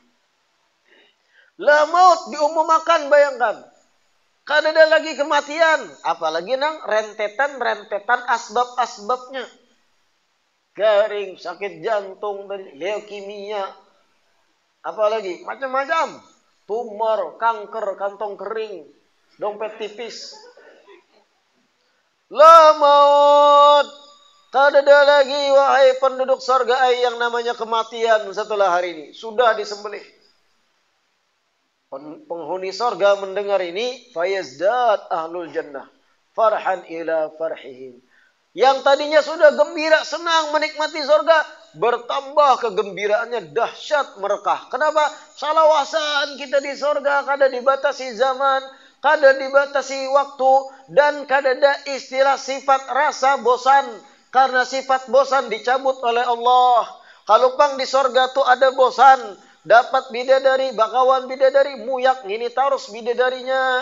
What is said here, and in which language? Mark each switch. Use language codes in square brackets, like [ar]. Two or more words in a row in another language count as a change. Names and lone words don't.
[ar] لا موت [id] diumumkan, bayangkan. [bjn] Kada ada lagi kematian, apalagi nang rentetan asbab-asbabnya. [id] Garing, sakit jantung, leukemia, apalagi macam-macam, tumor, kanker, kantong kering, dompet tipis. [ar] لا موت, [id] tak ada lagi wahai penduduk surga yang namanya kematian setelah hari ini, sudah disembelih. Penghuni surga mendengar ini, [ar] فيزداد أهل الجنة فرحا إلى فرحهم. [id] Yang tadinya sudah gembira, senang menikmati surga, bertambah kegembiraannya dahsyat merekah. Kenapa? [bjn] Salawasan kita di surga, kada dibatasi zaman, kada dibatasi waktu, dan kada ada istilah sifat rasa bosan. [id] Karena sifat bosan dicabut oleh Allah. [bjn] Kalau pang di sorga tuh ada bosan, dapat bidadari, bakawan bidadari, muyak ngini tarus bidadarinya.